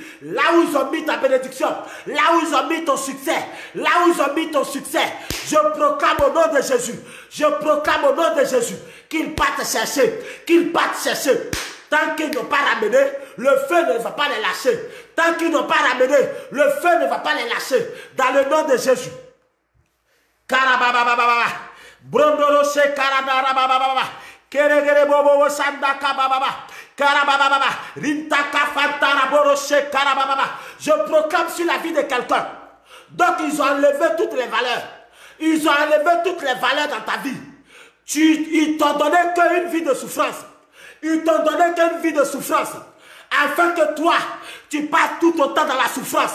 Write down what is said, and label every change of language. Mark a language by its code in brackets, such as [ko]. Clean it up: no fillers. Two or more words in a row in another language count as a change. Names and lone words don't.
[fr] Là où ils ont mis ta bénédiction, là où ils ont mis ton succès, là où ils ont mis ton succès, je proclame au nom de Jésus. Je proclame au nom de Jésus qu'ils partent chercher. Qu'ils partent chercher. Tant qu'ils n'ont pas ramené, le feu ne va pas les lâcher. Tant qu'ils n'ont pas ramené, le feu ne va pas les lâcher. Dans le nom de Jésus. Karababababa. Brondoroshe karadarabababa. Keregerebobo sandaka bababa. Karabababa. Rintaka fantaraboroche karabababa. Je proclame sur la vie de quelqu'un. Donc ils ont enlevé toutes les valeurs. Ils ont enlevé toutes les valeurs dans ta vie. Ils t'ont donné qu'une vie de souffrance. Ils t'ont donné qu'une vie de souffrance. Afin que toi, tu passes tout ton temps dans la souffrance.